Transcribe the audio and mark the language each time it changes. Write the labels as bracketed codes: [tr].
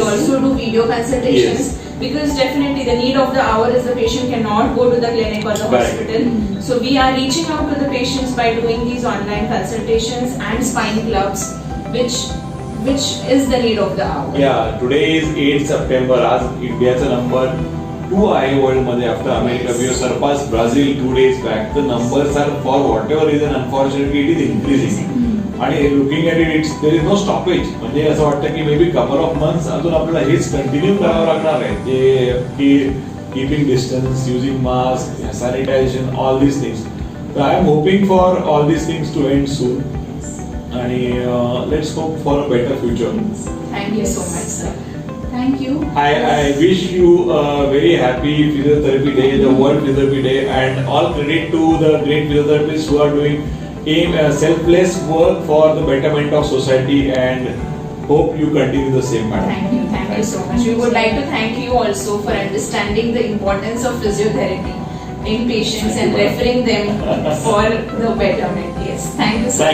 [en] We also do video consultations. Yes. Because definitely the need of the hour is the patient cannot go to the clinic or the Right. hospital. So we are reaching out to the patients by doing these online consultations and spine clubs, which is the need of the hour. Yeah, today is 8 September. [mr] आज इंडियाचा number 2 आहे world मध्ये after America. [en] We have surpassed Brazil 2 days back. The numbers are for whatever reason unfortunately it is increasing. [mr] आणि [en] Looking at it, it's there is no stoppage. [mr] म्हणजे असं वाटतं की [en] may be couple of months [mr] अजून आपल्याला हेच continue करावं लागणार आहे, जे की [en] Keeping distance, using mask, sanitisation, all these things. [mr] तर [en] I am hoping for all these things to end soon [mr] आणि [en] Let's hope for a better future. Thank you so much, sir. Thank you. I wish you a very happy Physiotherapy Day, the World Physiotherapy Day, and all credit to the great physiotherapists who are doing selfless work for the betterment of society, and hope you continue the same, madam. Thank you so much. We would like to thank you also for understanding the importance of physiotherapy in patients and referring them for the betterment. Yes, thank you so much.